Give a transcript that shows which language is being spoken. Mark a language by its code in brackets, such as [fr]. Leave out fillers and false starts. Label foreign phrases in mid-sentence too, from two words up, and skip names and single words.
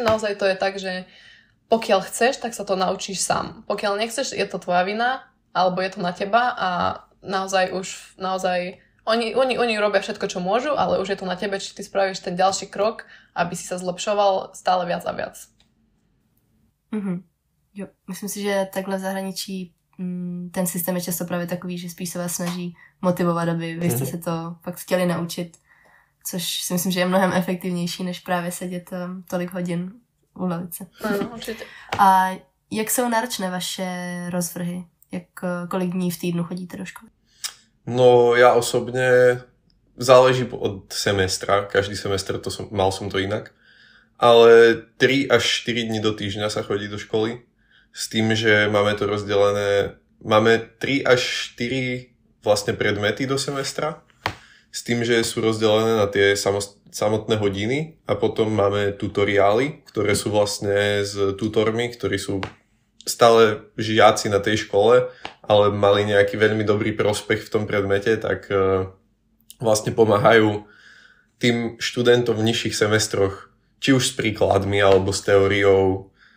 [sk] Naozaj to je tak, že pokiaľ chceš, tak sa to naučíš sám. Pokiaľ nechceš, je to tvoja vina, alebo je to na teba a naozaj oni robia všetko, čo môžu, ale už je to na tebe, či ty spravíš ten ďalší krok, aby si sa zlepšoval stále viac a viac. Mm-hmm. [cs] Jo, myslím si, že takhle v zahraničí ten systém je často právě takový, že spíš se vás snaží motivovat, aby vy jste se to fakt chtěli naučit, což si myslím, že je mnohem efektivnější, než právě sedět tolik hodin u lavice. Ano, určitě. A jak jsou náročné vaše rozvrhy? Kolik dní v týdnu chodíte do školy? [sk] No ja osobne záleží od semestra, každý semester mal som to inak, ale 3 až 4 dní do týždňa sa chodí do školy s tým, že máme to rozdelené, máme 3 až 4 vlastne predmety do semestra s tým, že sú rozdelené na tie samotné hodiny a potom máme tutoriály, ktoré sú vlastne s tutormi, ktorí sú stále žiaci na tej škole, ale mali nejaký veľmi dobrý prospech v tom predmete, tak vlastne pomáhajú tým študentom v nižších semestroch, či už s príkladmi alebo s teóriou.